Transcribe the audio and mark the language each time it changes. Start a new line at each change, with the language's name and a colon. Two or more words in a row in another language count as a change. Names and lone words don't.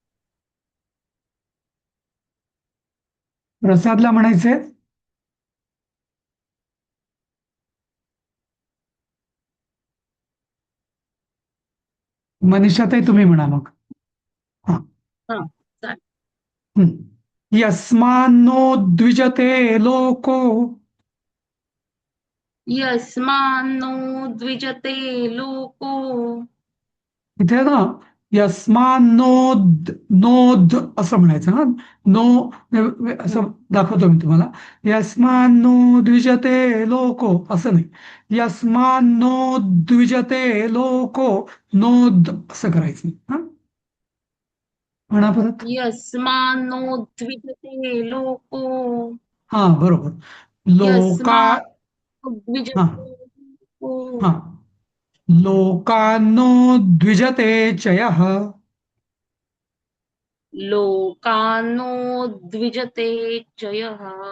Marathi: प्रसादला म्हणायचे. मनीषाताई तुम्ही म्हणा मग. हा. हा, चालेल. हम्म.
Sanskrit: यस्मान्नो द्विजते लोको. यस्मान्नो द्विजते लोको.
Marathi: इथे ना
Sanskrit: यस्मान्नोद नोद
Marathi: असं म्हणायचं ना. नो असं दाखवतो मी तुम्हाला.
Sanskrit: यस्मान्नो द्विजते लोको
Marathi: असं नाही.
Sanskrit: यस्मान्नो द्विजते लोको.
Marathi: नोद असं करायचं. हा. म्हणा परत.
Sanskrit: यस्मान्नो द्विजते लोको.
Marathi: हा बरोबर. लोका.
Sanskrit: यस्मान्नो
Marathi: हा.
Sanskrit: द्विजते लोको. हा. लोकान्नो द्विजते चयः. लोकानो द्विजते चयः.